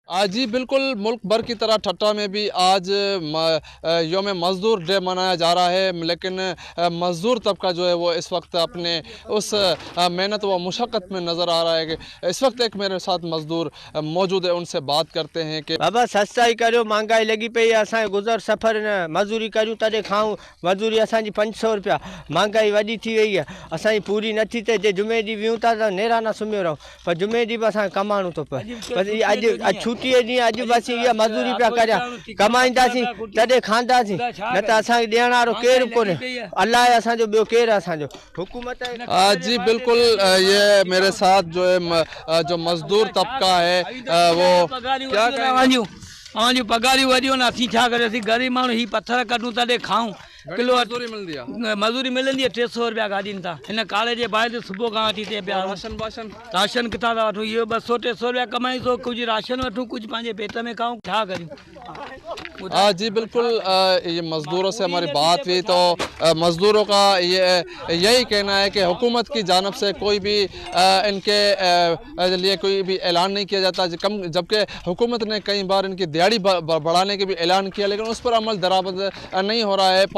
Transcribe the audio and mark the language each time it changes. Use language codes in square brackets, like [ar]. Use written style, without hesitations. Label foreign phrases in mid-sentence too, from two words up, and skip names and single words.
[ur] جی بالکل، ملک بھر کی طرح ٹھٹہ میں بھی آج یوم مزدور ڈے منایا جا رہا ہے. لیکن مزدور طبقہ جو ہے وہ اس وقت اپنے اس محنت و مشقت میں نظر آ رہا ہے کہ اس وقت ایک میرے ساتھ مزدور موجود ہے، ان سے بات کرتے ہیں کہ [sd] बाबा सस्ताई करो, महंगाई लगी पई आहे। असांखे गुज़र सफ़र न मज़दूरी करूं तॾहिं खाऊं। मज़दूरी असांजी 500 रुपया। महंगाई वॾी थी वई आहे, असांजी पूरी नथी थिए। जे जुमे ॾींहुं वियूं था त नेराना सुम्हियो रहूं, पर जुमे ॾींहुं बि असांखे कमाइणो थो पए। बसि अॼु छुटीअ ॾींहुं अॼु बसि इहा मज़दूरी पिया करियां, कमाईंदासीं तॾहिं खाईंदासीं, न त असांखे ॾियण वारो केरु कोन्हे। अलाह आहे असांजो, ॿियो केरु आहे असांजो। [ur] हुकूमत جی بالکل، یہ میرے ساتھ جو ہے جو مزدور طبقہ ہے وہ کیا کہیں گے? [sd] अवांजी पगारियूं वॾियूं न, असीं छा करे, असीं ग़रीब माण्हू ही पत्थर कढूं तॾहिं खाऊं। [ur] किलो مزدوری ملتی ہے, [sd] मज़दूरी मिलंदी आहे 300 रुपया गाॾीनि तां। हिन काले जे बाहि ते सुबुह खां वठी थिए पिया। [ur] راشن باشن [sd] राशन किथां था वठूं? इहो 200-300 रुपया कमाईंदो, कुछ राशन वठूं, कुछ पंहिंजे पेट में खाऊं, छा करूं? [ur] جی بالکل، یہ مزدوروں سے ہماری بات ہوئی تو مزدوروں کا یہ یہی کہنا ہے کہ حکومت کی جانب سے کوئی بھی ان کے لیے کوئی بھی اعلان نہیں کیا جاتا، جبکہ حکومت نے کئی بار ان کی دیہاڑی بڑھانے کے بھی اعلان کیا، لیکن اس پر عمل درآمد نہیں ہو رہا ہے.